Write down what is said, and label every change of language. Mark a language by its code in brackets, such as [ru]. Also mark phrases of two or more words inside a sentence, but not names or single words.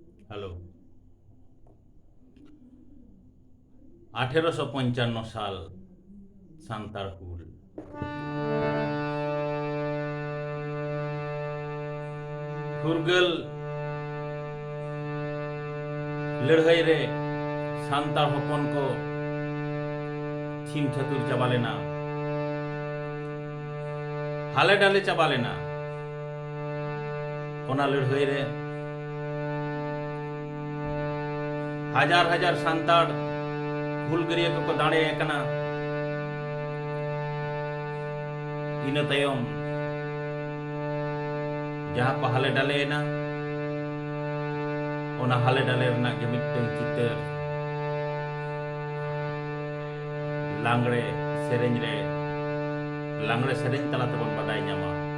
[sat] হ্যালো। 1855 সাল সান্তার হুল ᱯᱷᱩᱨᱜᱟᱹᱞ ᱞᱟᱹᱲᱦᱟᱹᱭ ᱨᱮ ᱥᱟᱱᱛᱟᱲ ᱦᱚᱯᱚᱱ ᱠᱚ ᱪᱷᱤᱢ ᱪᱷᱟᱹᱛᱩᱨ ᱪᱟᱵᱟ ᱞᱮᱱᱟ, ᱦᱟᱞᱮ ᱰᱟᱞᱮ ᱪᱟᱵᱟ ᱞᱮᱱᱟ। ᱚᱱᱟ ᱞᱟᱹᱲᱦᱟᱹᱭ ᱨᱮ [bn] হাজার হাজার [sat] সান্তাড় হুᱞᱜᱟᱹᱨᱤᱭᱟᱹ ᱠᱚᱠᱚ ᱫᱟᱲᱮ ᱟᱠᱟᱱᱟ। ᱤᱱᱟᱹ ᱛᱟᱭᱚᱢ ᱡᱟᱦᱟᱸ ᱠᱚ ᱦᱟᱞᱮ ᱰᱟᱞᱮᱭᱮᱱᱟ, ᱚᱱᱟ ᱦᱟᱞᱮ ᱰᱟᱞᱮ ᱨᱮᱱᱟᱜ ᱜᱮ ᱢᱤᱫᱴᱟᱝ ᱪᱤᱛᱟᱹᱨ ᱞᱟᱜᱽᱲᱮ ᱥᱮᱨᱮᱧ ᱨᱮ ᱞᱟᱜᱽᱲᱮ ᱥᱮᱨᱮᱧ ᱛᱟᱞᱟ ᱛᱮᱵᱚᱱ ᱵᱟᱰᱟᱭ ᱧᱟᱢᱟ।